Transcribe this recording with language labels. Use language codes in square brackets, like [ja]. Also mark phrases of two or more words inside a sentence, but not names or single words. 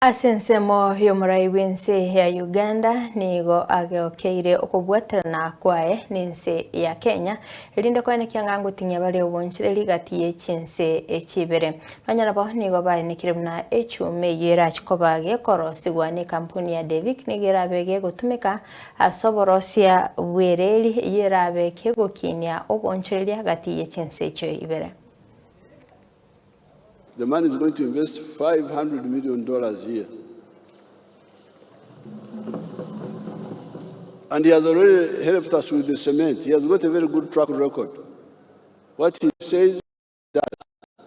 [guz] Asensemo yomurai w'ensi ya Uganda nigo ageokeire okobwaterana kwae n'ensi ya Kenya elinde kwanekya ngangutinye bali obonchireri gati y'echinsi echibere banyarabo nigo banikire muna echume yera chikobage korosigwa ni kampuni ya Devik nigera bege gutumika asoborosia bwereri yera beke gokinia obonchireri gati y'echinsi echo ibere. [en] The man is going to invest $500 million here. And he has already helped us with the cement. He has got a very good track record. What he says, does.